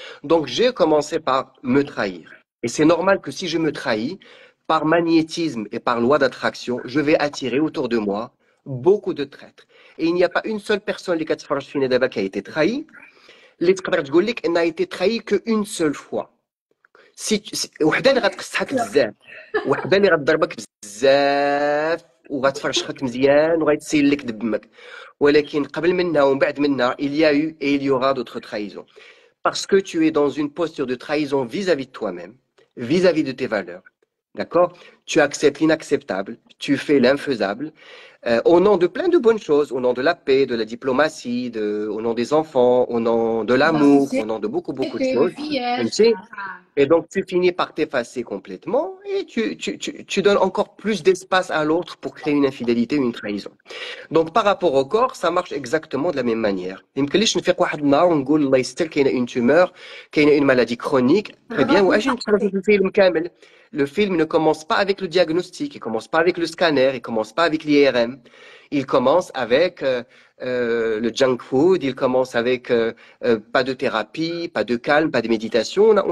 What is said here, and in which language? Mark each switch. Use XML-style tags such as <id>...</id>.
<fr>Donc, j'ai commencé par me trahir. Et c'est normal que si je me trahis, par magnétisme et par loi d'attraction, je vais attirer autour de moi beaucoup de traîtres. Et il n'y a pas une seule personne qui a été trahie.</fr> <ar>اللي تقدر تقول لك انها</ar> <fr>été trahi qu'une seule fois.</fr> <ar>وحده اللي غتقصحك بزاف، وحده اللي غتضربك بزاف وغتفرشخك مزيان وغيتسيل لك دمك، ولكن قبل منها ومن بعد منها</ar> <fr>il y a eu et il y aura d'autres trahisons. Parce que tu es dans une posture de trahison vis-à-vis de toi-même, vis-à-vis de tes valeurs. D'accord? Tu acceptes l'inacceptable, tu fais l'infaisable. au nom de plein de bonnes choses, au nom de la paix, de la diplomatie, au nom des enfants, au nom de l'amour, au nom de beaucoup, beaucoup de choses. Et donc, tu finis par t'effacer complètement et tu donnes encore plus d'espace à l'autre pour créer une infidélité, une trahison. Donc, par rapport au corps, ça marche exactement de la même manière.</fr> <ar>يمكنليش نفيق واحد النهار ونقول الله يستر كاينه</ar> <fr>une tumeur,</fr> <ar>كاينه</ar> <fr>une maladie chronique. Très bien,</fr> <ar>واجي نتفرجوا في الفيلم كامل.</ar> <fr>Le film ne commence pas avec le diagnostic, il commence pas avec le scanner, il commence pas avec l'IRM. Il commence avec le junk food, il commence avec pas de thérapie, pas de calme, pas de méditation.</fr>